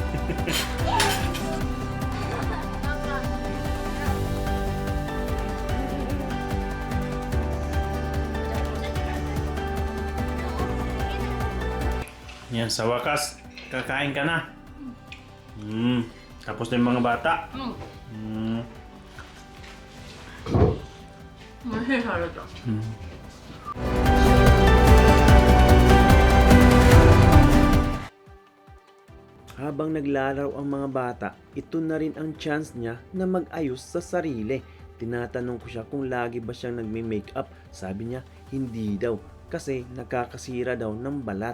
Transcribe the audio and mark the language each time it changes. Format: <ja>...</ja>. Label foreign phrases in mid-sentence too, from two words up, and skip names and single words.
<tl>Yan, sa wakas, kakain ka na. Tapos na yung mga bata.</tl> <ja>おいしいサラダ。</ja> <tl>Habang naglalaro ang mga bata, ito na rin ang chance niya na mag-ayos sa sarili. Tinatanong ko siya kung lagi ba siyang nagme-makeup. Sabi niya, hindi daw kasi nakakasira daw ng balat.</tl>